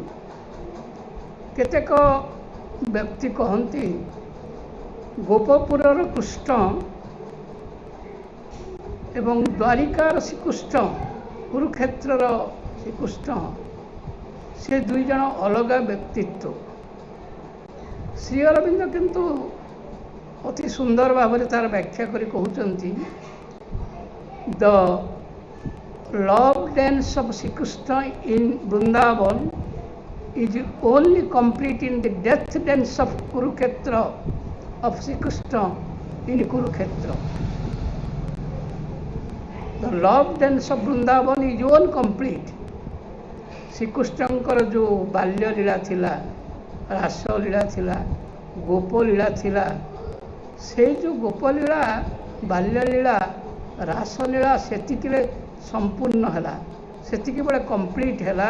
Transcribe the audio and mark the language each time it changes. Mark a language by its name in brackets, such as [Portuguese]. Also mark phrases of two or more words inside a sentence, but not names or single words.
[Odia] କେତେକ ବ୍ୟକ୍ତି କହନ୍ତି ଗୋପପୁରର କୃଷ୍ଣ ଏବଂ ଦ୍ୱାରିକାର ଶ୍ରୀକୃଷ୍ଣ, କୁରୁକ୍ଷେତ୍ରର ଶ୍ରୀକୃଷ୍ଣ, ସେ ଦୁଇ ଜଣ ଅଲଗା ବ୍ୟକ୍ତିତ୍ୱ। ଶ୍ରୀ ଅରବିନ୍ଦ କିନ୍ତୁ ଅତି ସୁନ୍ଦର ଭାବରେ ତାର ବ୍ୟାଖ୍ୟା କରି କହୁଛନ୍ତି, [English] the love dance of Sri Krishna in Vrindavan is only complete in the death dance of Kurukshetra of Sri Krishna in Kurukshetra. The love dance of Vrindavan is incomplete. [Odia] ଶ୍ରୀକୃଷ୍ଣଙ୍କର ଯେଉଁ ବାଲ୍ୟ ଲୀଳା ଥିଲା, ରାସ ଲୀଳା ଥିଲା, ଗୋପ ଲୀଳା ଥିଲା, ସେଇ ଯେଉଁ ଗୋପଲୀଳା, ବାଲ୍ୟଲୀଳା, ରାସଲୀଳା ସେତିକିରେ ସମ୍ପୂର୍ଣ୍ଣ ହେଲା, ସେତିକି ବେଳେ କମ୍ପ୍ଲିଟ୍ ହେଲା।